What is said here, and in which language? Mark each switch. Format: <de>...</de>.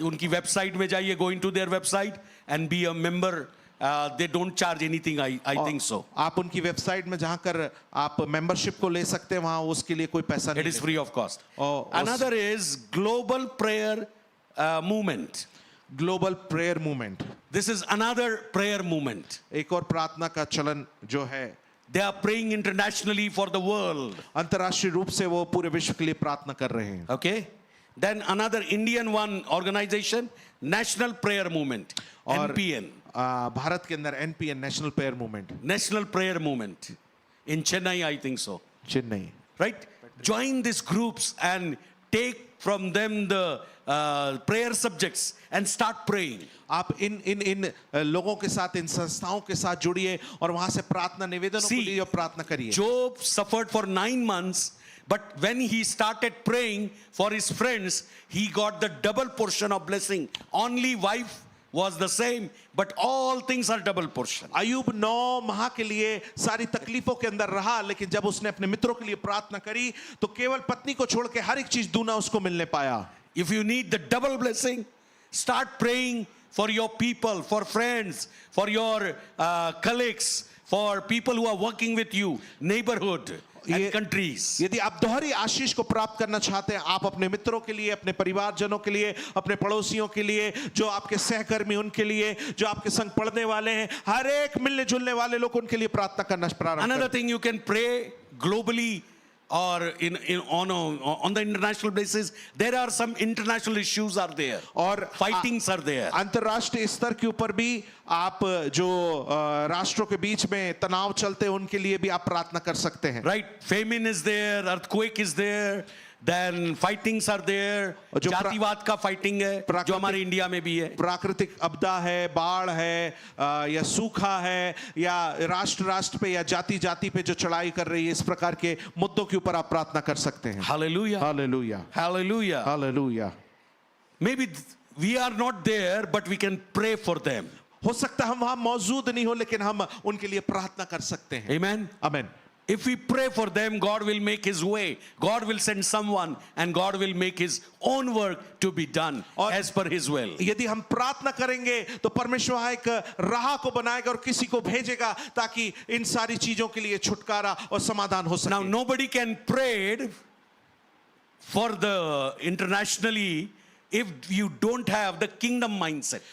<hi>उनकी वेबसाइट में जाइए,</hi> <en>go into their website and be a member. They don't charge anything, I think so.</en> <hi>आप उनकी website में जहां कर आप मेंबरशिप को ले सकते हैं, वहां उसके लिए कोई पैसा नहीं.</hi> <en>It is free of cost.</en> <hi>और</hi> <en>Another is global prayer movement.</en> <hi>Global prayer movement.</hi> <en>This is another prayer movement.</en> <hi>एक और प्रार्थना का चलन जो है,</hi> <en>They are praying internationally for the world.</en> <hi>अंतरराष्ट्रीय रूप से वो पूरे विश्व के लिए प्रार्थना कर रहे हैं.</hi> <en>Okay? Then another Indian one organization, National Prayer Movement,</en> <hi>और</hi> <en>NPN.</en> <hi>भारत के अंदर NPN, national prayer movement,</hi> <en>National Prayer Movement. In Chennai, I think so.</en> <hi>Chennai.</hi> <en>Right? Join these groups and take from them the prayer subjects and start praying.</en> <hi>आप इन लोगों के साथ, इन संस्थाओं के साथ जुड़िए और वहां से प्रार्थना निवेदनों को लीजिए और प्रार्थना करिए.</hi> <en>Job suffered for 9 months, but when he started praying for his friends, he got the double portion of blessing. Only wife was the same, but all things are double portion.</en> <hi>Ayub 9 माह के लिए सारी तकलीफों के अंदर रहा, लेकिन जब उसने अपने मित्रों के लिए प्रार्थना करी तो केवल पत्नी को छोड़ के हर एक चीज दूना उसको मिलने पाया.</hi> <en>If you need the double blessing, start praying for your people, for friends, for your colleagues, for people who are working with you, neighborhood. and</en> <hi>ये-</hi> <en>countries.</en> <hi>यदि आप दोहरी आशीष को प्राप्त करना चाहते हैं, आप अपने मित्रों के लिए, अपने परिवारजनों के लिए, अपने पड़ोसियों के लिए, जो आपके सहकर्मी उनके लिए, जो आपके संग पढ़ने वाले हैं, हर एक मिलने जुलने वाले लोग, उनके लिए प्रार्थना करना प्रारंभ</hi> <en>Another</en> <hi>करें।</hi> <en>thing, you can pray globally or on the international basis. There are some international issues are there,</en> <hi>और</hi> <en>fightings are there.</en> <hi>अंतर्राष्ट्रीय स्तर के ऊपर भी आप जो राष्ट्रों के बीच में तनाव चलते हैं, उनके लिए भी आप प्रार्थना कर सकते हैं।</hi> <en>Right? Famine is there, earthquake is there, then fightings are there.</en> <hi>और जो जातिवाद का fighting है, जो प्राकृतिक- हमारे इंडिया में भी है. प्राकृतिक आपदा है, बाढ़ है, या सूखा है, या राष्ट्र राष्ट्र पे या जाति जाति पे जो चढ़ाई कर रही है, इस प्रकार के मुद्दों के ऊपर आप प्रार्थना कर सकते हैं।</hi> <en>Hallelujah.</en> <hi>Hallelujah,</hi> <en>Hallelujah.</en> <hi>Hallelujah.</hi> <en>Maybe we are not there, but we can pray for them.</en> <hi>हो सकता है हम वहां मौजूद नहीं हो, लेकिन हम उनके लिए प्रार्थना कर सकते हैं।</hi> <en>Amen.</en> <hi>आमीन।</hi> <en>If we pray for them, God will make His way. God will send someone, and God will make His own work to be done</en> <hi>और-</hi> <en>as per His will.</en> <hi>यदि हम प्रार्थना करेंगे तो परमेश्वर वहां एक राह को बनाएगा और किसी को भेजेगा, ताकि इन सारी चीजों के लिए छुटकारा और समाधान हो</hi> <en>Now,</en> <hi>सके।</hi> <en>nobody can pray for the internationally if you don't have the kingdom mindset.</en>